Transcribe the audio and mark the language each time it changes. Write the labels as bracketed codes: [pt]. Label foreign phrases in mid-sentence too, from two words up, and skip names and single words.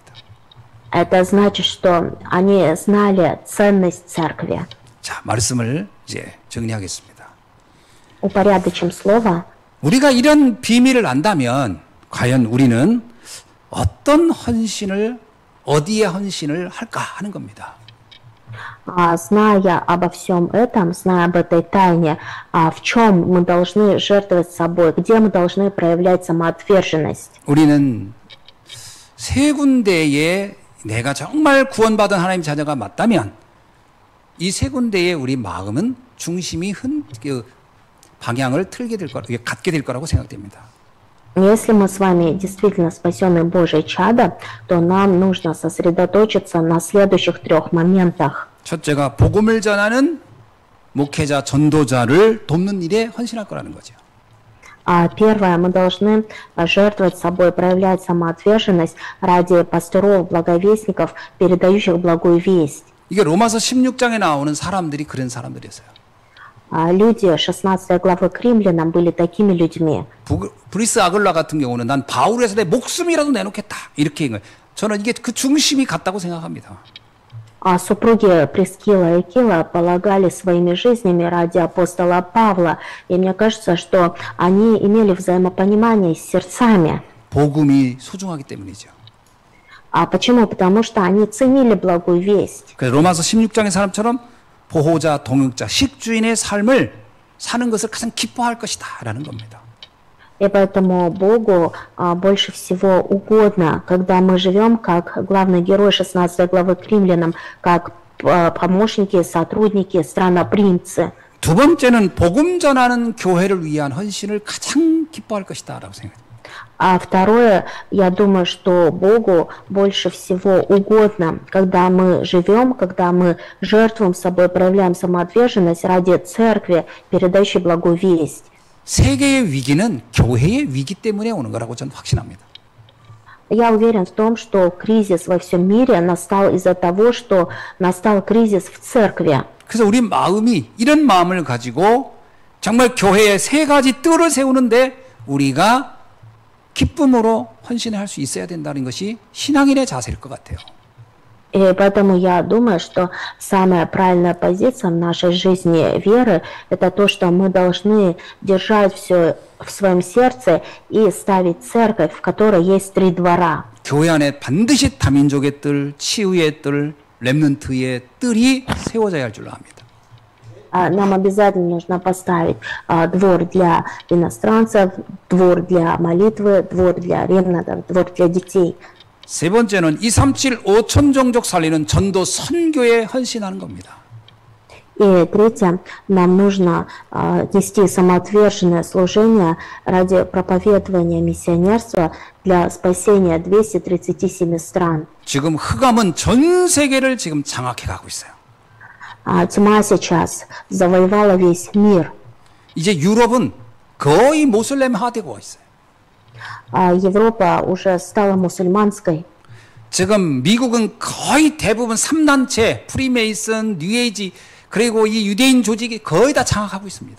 [ru] Это значит, что они знали ценность церкви. [ko] 자, 말씀을 이제 정리하겠습니다. [ru] Упорядочим слово. [ko] 우리가 이런 비밀을 안다면 과연 우리는 어떤 헌신을 어디에 헌신을 할까 하는 겁니다. [ru] Зная обо всем этом, зная об этой тайне, в чем мы должны жертвовать собой, где мы должны проявлять самоотверженность. [ko] 우리는 세 군데에 내가 정말 구원받은 하나님 자녀가 맞다면 이 세 군데에 우리 마음은 중심이 방향을 틀게 될 거라, 갖게 될 거라고 생각됩니다. [ru] Если мы с вами действительно спасенные Божие чадо, то нам нужно сосредоточиться на следующих трех моментах. [ko] 첫째가 복음을 전하는 목회자, 전도자를 돕는 일에 헌신할 거라는 거죠. [ru] Первое, мы должны жертвовать собой, проявлять самоотверженность ради пасторов, благовестников, передающих благую весть. [ko] 이게 로마서 16장에 나오는 사람들이 그런 사람들이었어요. [ru] Люди 16 главы к римлянам были такими людьми. [ko] 브리스 아글라 같은 경우는 난 바울에서 내 목숨이라도 내놓겠다 이렇게 한 거예요. 저는 이게 그 중심이 같다고 생각합니다. [ru] Супруги Прискила и Акила полагали своими жизнями ради апостола Павла. И мне кажется, что они имели взаимопонимание с сердцами. [ko] 복음이 소중하기 때문이죠. [ru] Почему? Потому что они ценили благую весть. [ko] 그래서 로마서 16장의 사람처럼 보호자, 동역자, 식주인의 삶을 사는 것을 가장 기뻐할 것이다 라는 겁니다. [ru] И поэтому Богу больше всего угодно, когда мы живем как главный герой 16 главы к римлянам, как помощники, сотрудники, странопримцы. [ko] 두 번째는 복음 전하는 교회를 위한 헌신을 가장 기뻐할 것이다 라고 생각합니다. [ru] Второе, я думаю, что Богу больше всего угодно, когда мы живем, когда мы жертвуем собой, проявляем самоотверженность ради церкви, передающей благую весть. [ko] 세계의 위기는 교회의 위기 때문에 오는 거라고 저는 확신합니다. [ru] Я уверен в том, что кризис во всем мире настал из-за того, что настал кризис в церкви. [ko] 그래서 우리 마음이 이런 마음을 가지고 정말 교회의 세 가지 뜰을 세우는데 우리가 기쁨으로 헌신을 할 수 있어야 된다는 것이 신앙인의 자세일 것 같아요. [ru] И поэтому я думаю, что самая правильная позиция в нашей жизни веры – это то, что мы должны держать все в своем сердце и ставить церковь, в которой есть три двора. [ko] 교회 안에 반드시 다민족의 뜰, 치유의 뜰, 렘넌트의 뜰이 세워져야 할 줄로 압니다. [ru] Нам обязательно нужно поставить двор для иностранцев, двор для молитвы, двор для ремнантов, двор для детей. [ko] 세 번째는 237 5천 종족 살리는 전도 선교에 헌신하는 겁니다. [ru] И третье, нам нужно нести самоотверженное служение ради проповедования миссионерства для спасения 237 стран. [ko] 지금 흑암은 전 세계를 지금 장악해 가고 있어요. [ru] Тьма сейчас завоевала весь мир. [ko] 이제 유럽은 거의 모슬렘화되고 있어요. [ru] Европа уже стала мусульманской. [ko] 지금 미국은 거의 대부분 3단체, 프리메이슨, 뉴에이지, 그리고 이 유대인 조직이 거의 다 장악하고 있습니다.